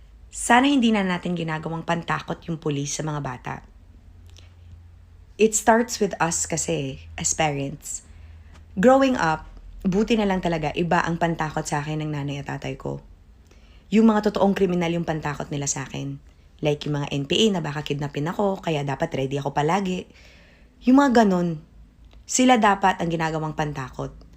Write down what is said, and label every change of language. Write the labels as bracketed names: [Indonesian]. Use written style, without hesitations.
[Filipino] Sana hindi na natin ginagawang pantakot yung pulis sa mga bata. [English] It starts with us kasi, as parents. Growing up, [Filipino] buti na lang talaga iba ang pantakot sa akin ng nanay at tatay ko. Yung mga totoong kriminal yung pantakot nila sa akin. Like yung mga NPA na baka kidnapin ako, kaya dapat ready ako palagi. Yung mga ganun, sila dapat ang ginagawang pantakot.